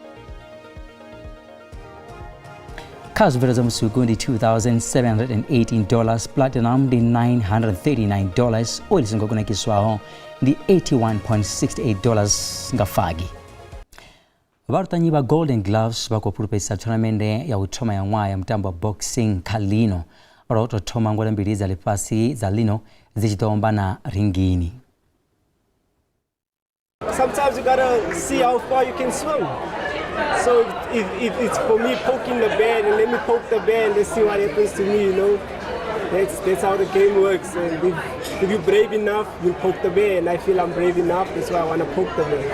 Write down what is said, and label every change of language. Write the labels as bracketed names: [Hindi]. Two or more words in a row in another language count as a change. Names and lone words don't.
[Venda] Kha zwibveledzwa musuku ndi $2,718, platinum ndi $939, oil singokunakiswaho ndi $81.68 nga fagi. Varutanyi va Golden Gloves vakupulupesa tournamende ya uthoma ya ṅwaha ya mutambo wa boxing kha lino ro to thoma ngwele mbili za ḽifhasi za lino dzi tshi ombana ringini. [English] Sometimes you gotta see how far you can swim. So if it's for me poking the bear, then let me poke the bear and let's see what happens to me, you know. That's how the game works. And if you're brave enough, you'll poke the bear, and I feel I'm brave enough, that's why I want to poke the bear.